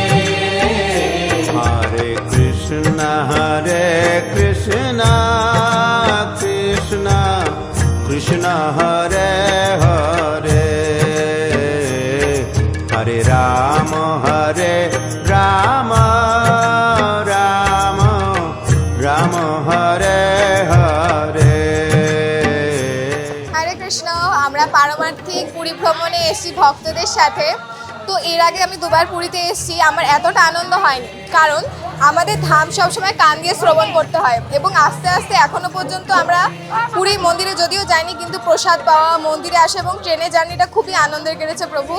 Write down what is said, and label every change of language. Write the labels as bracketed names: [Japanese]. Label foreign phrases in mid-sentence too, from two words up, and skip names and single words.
[Sanskrit] Hare Krishna Krishna Krishna Hare Hare, Hare Rama Rama Rama Hare Hare. [Bangla] হরে কৃষ্ণ। আমরা পারমার্থিক পুরী ভ্রমণে এসেছি ভক্তদের সাথে। তো এর আগে আমি দুবার পুরীতে এসেছি, আমার এতটা আনন্দ হয়নি, কারণ আমাদের ধাম সবসময় কান দিয়ে শ্রবণ করতে হয় এবং আস্তে আস্তে এখনো পর্যন্ত আমরা পুরী মন্দিরে যদিও যাইনি, কিন্তু প্রসাদ পাওয়া, মন্দিরে আসা এবং ট্রেনে জার্নিটা খুবই আনন্দের কেটেছে প্রভু।